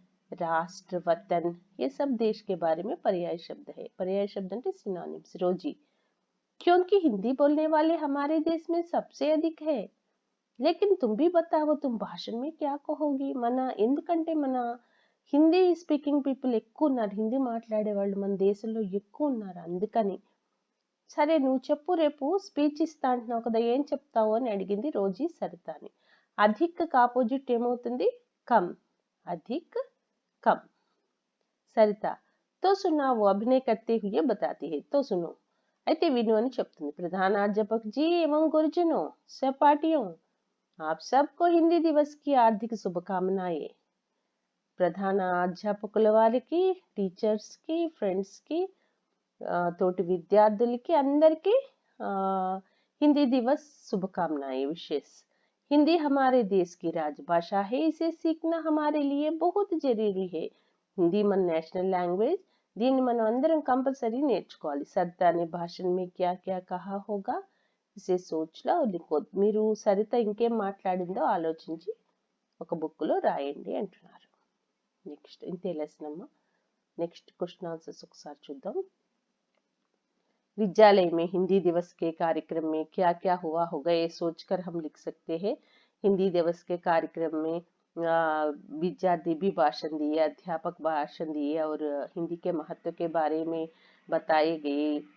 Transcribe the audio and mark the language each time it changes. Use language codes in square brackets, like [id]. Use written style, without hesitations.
[hi] राष्ट्र, वतन, ये सब देश के बारे में पर्याय शब्द है. पर्याय शब्द అంటే सिनोनिम्स. रोजी, क्योंकि हिंदी बोलने वाले हमारे देश में सबसे अधिक है. लेकिन तुम भी बताओ, तुम भाषण में क्या कहोगी? [te] మన ఎందుకంటే మన హిందీ స్పీకింగ్ పీపుల్ ఎక్కువ ఉన్నారు, హిందీ మాట్లాడే వాళ్ళు మన దేశంలో ఎక్కువ ఉన్నారు, అందుకని. సరే నువ్వు చెప్పు, రేపు స్పీచ్ ఇస్తా అంటున్నావు కదా, ఏం చెప్తావు అని అడిగింది రోజీ సరితాని. [hi] अधिक का ఆపోజిట్ ఏమవుతుంది? कम. अधिक, कम. सरिता, तो सुना, वो अभिनय करते हुए बताती है. तो सुनो, [te] అయితే విను అని చెప్తుంది. [hi] ప్రధానాధ్యాపక్ జీ एवं गुरुजनों सहपाठियों आप सबको हिंदी दिवस की हार्दिक शुभकामनाएं। [te] ప్రధాన అధ్యాపకుల వారికి, టీచర్స్ కి, ఫ్రెండ్స్ కి, తోటి విద్యార్థులకి అందరికీ [hi] हिंदी दिवस शुभकामनाएं विशेष। हिंदी हमारे देश की राजभाषा है, इसे सीखना हमारे लिए बहुत जरूरी है। [te] हिंदी मन నేషనల్ లాంగ్వేజ్, దీన్ని మనం అందరం కంపల్సరీ నేర్చుకోవాలి। [hi] సరిత అనే భాషణ में क्या क्या कहा होगा इसे सोच लो और लिखो। [te] మీరు సరిత ఇంకేం మాట్లాడిందో ఆలోచించి ఒక బుక్ లో రాయండి అంటున్నారు। నెక్స్ట్ ఇంతే లెసన్ అమ్మా। నెక్స్ట్ క్వశ్చన్ ఆన్సర్స్ ఒకసారి చూద్దాం। [hi] विद्यालय में हिंदी दिवस के कार्यक्रम में क्या क्या हुआ होगा ये सोचकर हम लिख सकते हैं। हिंदी दिवस के कार्यक्रम में विद्यार्थी भी भाषण दिए, अध्यापक भाषण दिए और हिंदी के महत्व के बारे में बताए गए।